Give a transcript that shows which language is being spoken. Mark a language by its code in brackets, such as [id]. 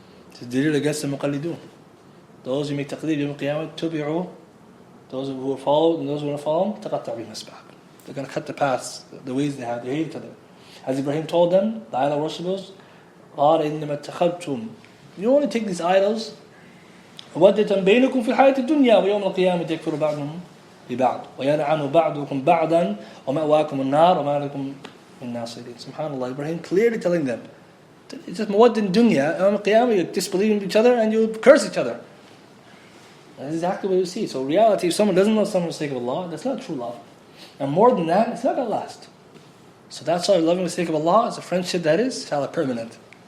[en] It's a dalil against the muqallidun. Those who make taqdeed Yawm al-Qiyamah, tubi'u, those who are followed and those who are not followed, taqatta' bihim asbab. They're going to cut the paths, the ways they have. They hate each other. As Ibrahim told them, the idol worshippers, [ar] قَالَ إِنَّمَا اتَّخَذْتُمْ. [en] You only take these idols, [ar] وَدَّةً بَيْنَكُمْ فِي الْحَيَاةِ الدُّنْيَا وَيَوْمَ الْقِيَامَةِ يَكْفُرُ بَعْضُهُم بِبَعْضٍ وَيَلْعَنُ بَعْضُكُمْ بَعْضًا وَمَأْوَاكُمُ النَّارُ وَمَا لَكُمْ مِن نَاصِرِينَ. [en] SubhanAllah, Ibrahim clearly telling them, it's just mawaddah in dunya, Yawm al-Qiyamah you disbelieve in each other and you curse each other. That's exactly what you see. So reality, if someone doesn't love someone for the sake of Allah, that's not true love. And more than that, it's not going to last. So that's why loving for the sake of Allah is a friendship that is, inshallah, permanent.